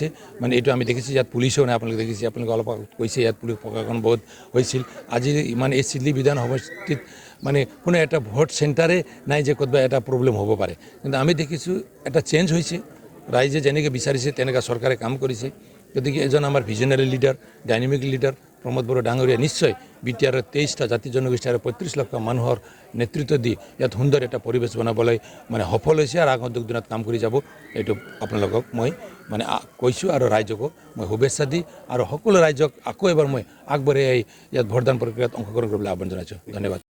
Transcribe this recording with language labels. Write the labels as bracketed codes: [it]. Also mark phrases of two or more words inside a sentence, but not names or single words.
[as] মানে এইটো আমি দেখিছোঁ ইয়াত পুলিচো নাই আপোনালোকে দেখিছে আপোনালোকে অলপ কৈছে ইয়াত পুলিচ প্ৰশাসন বহুত হৈছিল। আজি মানে এই সিডলি বিধান সমষ্টিত মানে কোনো এটা ভোট চেণ্টাৰে নাই যে ক'ৰবাত এটা প্ৰব্লেম হ'ব পাৰে। কিন্তু আমি দেখিছোঁ এটা চেঞ্জ হৈছে ৰাইজে যেনেকৈ বিচাৰিছে তেনেকৈ চৰকাৰে কাম কৰিছে। গতিকে এজন আমাৰ [en] visionary leader dynamic leader [as] প্ৰমোদ বৰা ডাঙৰীয়া নিশ্চয় BTR 23টা জাতি জনগোষ্ঠী আৰু 35 লাখ মানুহৰ নেতৃত্ব দি ইয়াত সুন্দৰ এটা পৰিবেশ বনাবলৈ মানে সফল হৈছে আৰু আগন্তুক দিনত কাম কৰি যাব এইটো আপোনালোকক মই মানে কৈছোঁ আৰু ৰাইজকো মই শুভেচ্ছা দি আৰু সকলো ৰাইজক আকৌ এবাৰ মই আগবাঢ়ি ইয়াত ভোটদান প্ৰক্ৰিয়াত অংশগ্ৰহণ কৰিবলৈ আহ্বান জনাইছোঁ। ধন্যবাদ।